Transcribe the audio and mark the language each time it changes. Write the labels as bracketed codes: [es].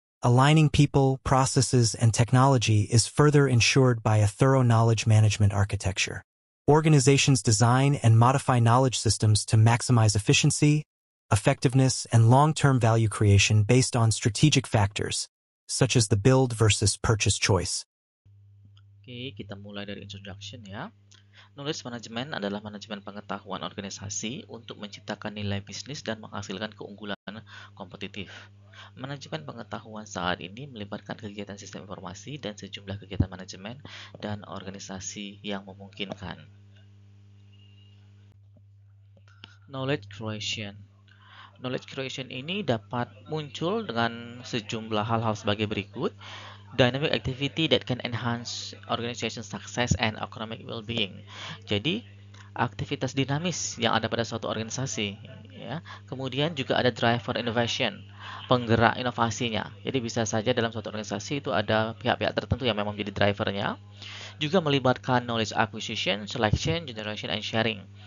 [en] Aligning people, processes, and technology is further ensured by a thorough knowledge management architecture. Organizations design and modify knowledge systems to maximize efficiency, effectiveness, and long-term value creation based on strategic factors, such as the build versus purchase choice. [id] Oke, kita mulai dari introduction ya. Knowledge management adalah manajemen pengetahuan organisasi untuk menciptakan nilai bisnis dan menghasilkan keunggulan kompetitif. Manajemen pengetahuan saat ini melibatkan kegiatan sistem informasi dan sejumlah kegiatan manajemen dan organisasi yang memungkinkan. Knowledge creation. Knowledge creation ini dapat muncul dengan sejumlah hal-hal sebagai berikut. [en] Dynamic activity that can enhance organization success and economic well-being. [id] Jadi, aktivitas dinamis yang ada pada suatu organisasi ya. Kemudian juga ada driver innovation, penggerak inovasinya. Jadi bisa saja dalam suatu organisasi itu ada pihak-pihak tertentu yang memang menjadi drivernya. Juga melibatkan [en] knowledge acquisition, selection, generation, and sharing.